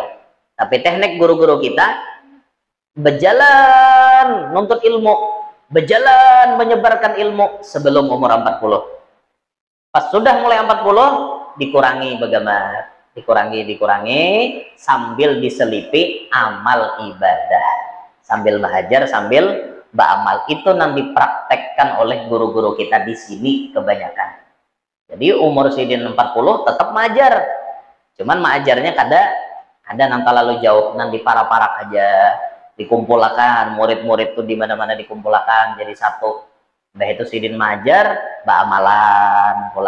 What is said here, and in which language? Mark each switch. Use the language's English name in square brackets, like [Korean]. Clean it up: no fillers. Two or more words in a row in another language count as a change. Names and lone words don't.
[Indonesian] Tapi teknik guru-guru kita berjalan nuntut ilmu, berjalan menyebarkan ilmu sebelum umur 40. Pas sudah mulai 40 dikurangi bagaimana? Dikurangi sambil diselipi amal ibadah. Sambil belajar, sambil beramal. Itu yang dipraktekkan oleh guru-guru kita di sini kebanyakan. [Banjar] Jadi umur sidin 40 tetap mengajar. Cuman mengajarnya kada nang terlalu jauh, nang di parak-parak aja. [Indonesian] Dikumpulkan murid-murid tuh di mana-mana dikumpulkan jadi satu. [Banjar] Udah itu sidin majar, amalan pulang.